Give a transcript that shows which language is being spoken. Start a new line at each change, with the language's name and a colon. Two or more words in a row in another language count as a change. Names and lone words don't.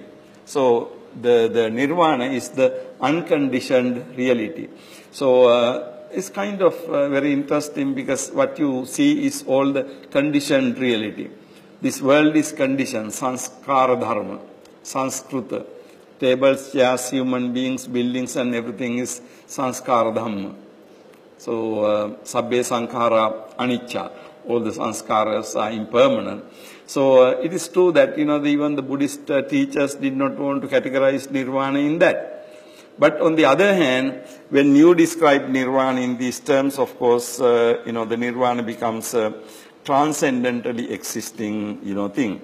English: So the nirvana is the unconditioned reality. So it's kind of very interesting, because what you see is all the conditioned reality. This world is conditioned,
Sanskrit: sanskara dharma, Sanskrita.
English: Tables, chairs, human beings, buildings and everything is
Pali: sanskara dhamma. So, sabbe sankhara anicca.
English: All the sanskaras are impermanent. So, it is true that, you know, even the Buddhist teachers did not want to categorize nirvana in that. But on the other hand, when you describe nirvana in these terms, of course, you know, the nirvana becomes a transcendentally existing, you know, thing.